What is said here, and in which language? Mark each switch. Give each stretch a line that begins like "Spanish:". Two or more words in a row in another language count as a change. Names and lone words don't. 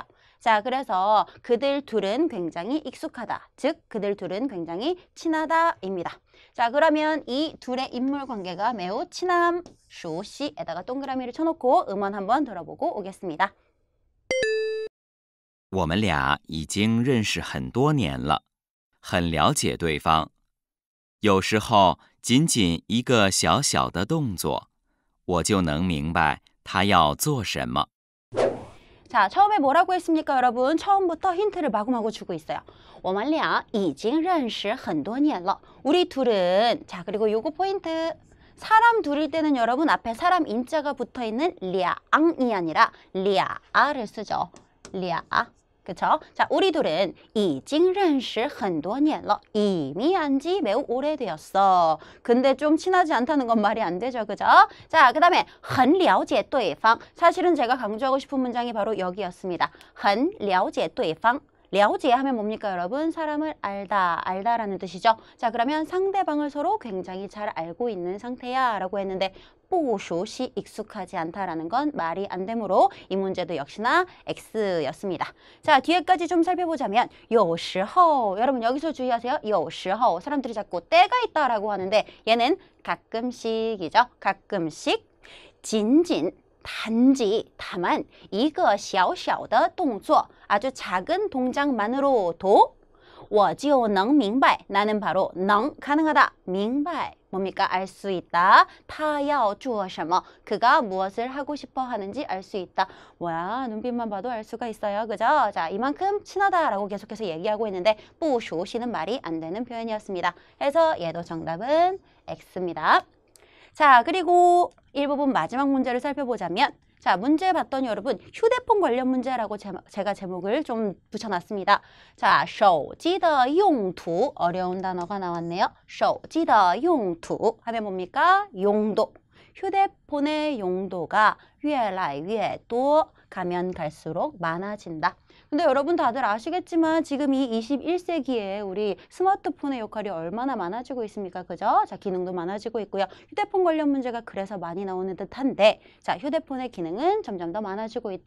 Korean: 자, 그래서 그들 둘은 굉장히 익숙하다. 즉, 그들 둘은 굉장히 친하다입니다. 자, 그러면 이 둘의 인물 관계가 매우 친함, 熟悉 에다가 동그라미를 쳐놓고 음원 한번 들어보고 오겠습니다.
Chinese: 我们俩已经认识很多年了，很了解对方。有时候仅仅一个小小的动作，我就能明白他要做什么。
Korean: 자, 처음에 뭐라고 했습니까, 여러분? 처음부터 힌트를 마구마구 주고 있어요.
Chinese: 我们俩已经认识很多年了.
Korean: 우리 둘은 자, 그리고 요거 포인트. 사람 둘일 때는 여러분 앞에 사람 인자가 붙어 있는 량이 아니라 랴를 쓰죠. 랴. 그쵸? 자, 우리 둘은
Chinese: 已经认识很多年了.
Korean: 이미 안지 매우 오래되었어. 근데 좀 친하지 않다는 건 말이 안 되죠. 그죠? 자, 그 다음에
Chinese: 很了解对方.
Korean: 사실은 제가 강조하고 싶은 문장이 바로 여기였습니다.
Chinese: 很了解对方.
Korean: 了解 하면 뭡니까, 여러분? 사람을 알다라는 뜻이죠. 자, 그러면 상대방을 서로 굉장히 잘 알고 있는 상태야 라고 했는데
Chinese: 不熟悉
Korean: 익숙하지 않다라는 건 말이 안 되므로 이 문제도 역시나 X였습니다. 자, 뒤에까지 좀 살펴보자면 有时候 여러분 여기서 주의하세요. 有时候 사람들이 자꾸 때가 있다라고 하는데 얘는 가끔씩이죠. 가끔씩 仅仅 단지, 다만
Chinese: 一个小小的动作
Korean: 아주 작은 동작만으로도
Chinese: 我就能明白
Korean: 나는 바로 能 가능하다 明白 뭡니까? 알 수 있다.
Chinese: 他要做什么
Korean: 그가 무엇을 하고 싶어 하는지 알 수 있다. 뭐야, 눈빛만 봐도 알 수가 있어요. 그죠? 자, 이만큼 친하다라고 계속해서 얘기하고 있는데
Chinese: 不熟悉
Korean: 는 말이 안 되는 표현이었습니다. 그래서 얘도 정답은 X입니다. 자, 그리고 일부분 마지막 문제를 살펴보자면 자, 문제 봤더니 여러분 휴대폰 관련 문제라고 제가 제목을 좀 붙여놨습니다. 자,
Chinese: 手机的用途
Korean: 어려운 단어가 나왔네요.
Chinese: 手机的用途
Korean: 하면 뭡니까? 용도. 휴대폰의 용도가
Chinese: 越来越多
Korean: 가면 갈수록 많아진다. 근데 여러분 다들 아시겠지만 지금 이 21세기에 우리 스마트폰의 역할이 얼마나 많아지고 있습니까? 그죠? 자, 기능도 많아지고 있고요. 휴대폰 관련 문제가 그래서 많이 나오는 듯한데 자, 휴대폰의 기능은 점점 더 많아지고 있다.